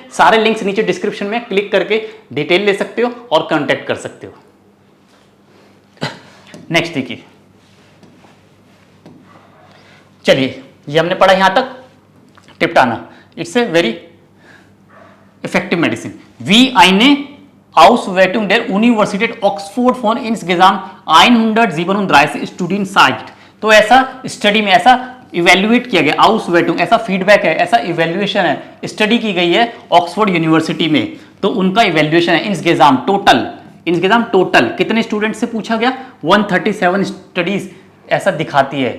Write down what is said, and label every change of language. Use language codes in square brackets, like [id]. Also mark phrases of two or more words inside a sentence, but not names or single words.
[hi] सारे लिंक्स नीचे डिस्क्रिप्शन में क्लिक करके डिटेल ले सकते हो और कांटेक्ट कर सकते हो। नेक्स्ट देखिए, चलिए ये हमने पढ़ा यहां तक ट्रिप्टाना, [en] It's a very effective medicine. [de] Wie eine Auswertung der Universität Oxford von insgesamt 137 Studien zeigt। [hi] तो ऐसा स्टडी में ऐसा इवेल्युएट किया गया, आउसवेटिंग ऐसा फीडबैक है, ऐसा इवेल्युएशन है, स्टडी की गई है ऑक्सफोर्ड यूनिवर्सिटी में, तो उनका इवेल्युएशन है इंसगेजाम टोटल कितने स्टूडेंट से पूछा गया, 137 स्टडीज ऐसा दिखाती है।